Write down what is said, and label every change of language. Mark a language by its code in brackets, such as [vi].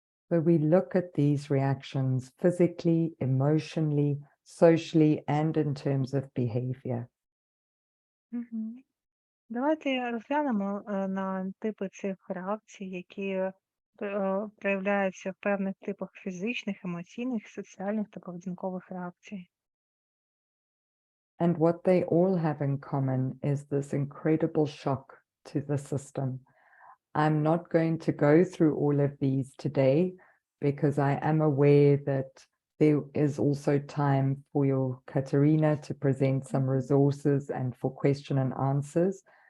[en] So we look at these reactions physically, emotionally, socially, and in terms of behavior. Мгм. [uk] Давайте розглянемо на типи цих реакцій, які проявляються в певних типах фізичних, емоційних, соціальних та поведінкових реакцій. [en] And what they all have in common is this incredible shock to the system. I'm not going to go through all of these today because I am aware that there is also time for your Katerina to present some resources and for question and answers.